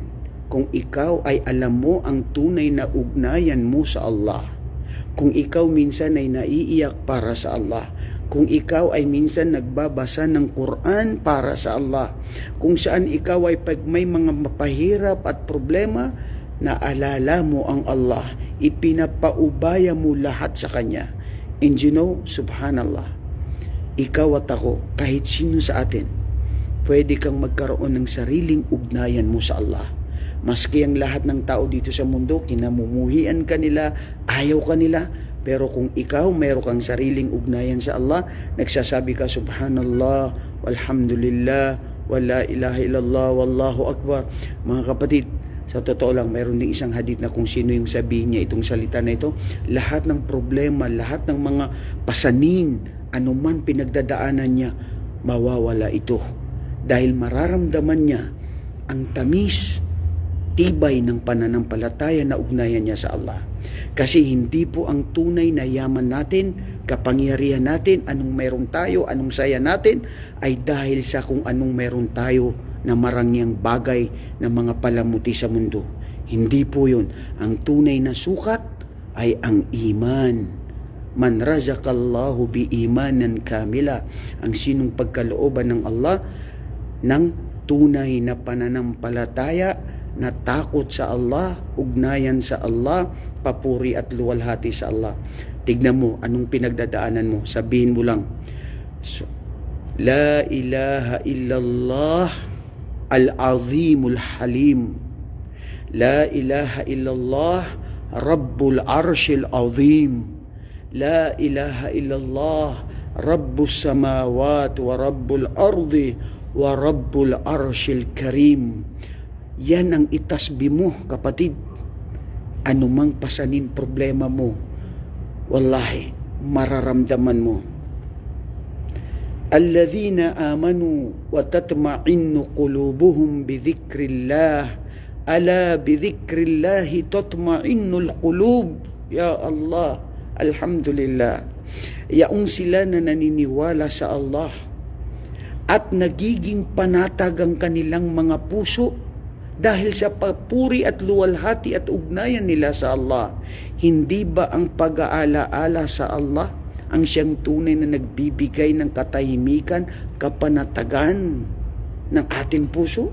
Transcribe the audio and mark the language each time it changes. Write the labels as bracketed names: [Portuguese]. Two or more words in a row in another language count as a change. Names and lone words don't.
[Filipino] Kung ikaw ay alam mo ang tunay na ugnayan mo sa Allah, kung ikaw minsan ay naiiyak para sa Allah, kung ikaw ay minsan nagbabasa ng Quran para sa Allah, kung saan ikaw ay pag may mga mapahirap at problema, naalala mo ang Allah, ipinapaubaya mo lahat sa Kanya. [English] And you know, subhanallah, [Filipino] ikaw at ako, kahit sino sa atin, pwede kang magkaroon ng sariling ugnayan mo sa Allah. Maski ang lahat ng tao dito sa mundo, kinamumuhian ka nila, ayaw ka nila, pero kung ikaw mayroon kang sariling ugnayan sa Allah, nagsasabi ka, [Arabic] سبحان الله والحمد لله ولا إله إلا الله والله أكبر. [Filipino] Mga kapatid, sa totoo lang, mayroon din isang hadith na kung sino yung sabihin niya itong salita na ito, lahat ng problema, lahat ng mga pasanin, anuman pinagdadaanan niya, mawawala ito. Dahil mararamdaman niya ang tamis, tibay ng pananampalataya na ugnayan niya sa Allah. Kasi hindi po ang tunay na yaman natin, kapangyarihan natin, anong meron tayo, anong saya natin, ay dahil sa kung anong meron tayo na marangyang bagay na mga palamuti sa mundo. Hindi po yun. Ang tunay na sukat ay ang iman. [Arabic] من رزقه الله بإيمانا كاملا. [Filipino] Ang sinong pagkalooban ng Allah ng tunay na pananampalataya, na takot sa Allah, ugnayan sa Allah, papuri at luwalhati sa Allah. Tignan mo, anong pinagdadaanan mo? Sabihin mo lang, [Arabic] لا إله إلا الله العظيم الحليم. لا إله إلا الله رب العرش العظيم. لا إله إلا الله رب السماوات ورب الأرض ورب العرش الكريم. [Filipino] Yan ang itasbi mo, kapatid. Anumang pasanin problema mo, wallahi, mararamdaman mo. [Arabic] الذين آمنوا وتطمئن قلوبهم بذكر الله. ألا بذكر الله تطمئن القلوب. يا الله الحمد لله. [Filipino] Yaong sila na naniniwala sa Allah at nagiging panatag ang kanilang mga puso dahil sa papuri at luwalhati at ugnayan nila sa Allah. Hindi ba ang pag-aalaala sa Allah ang siyang tunay na nagbibigay ng katahimikan, kapanatagan ng ating puso?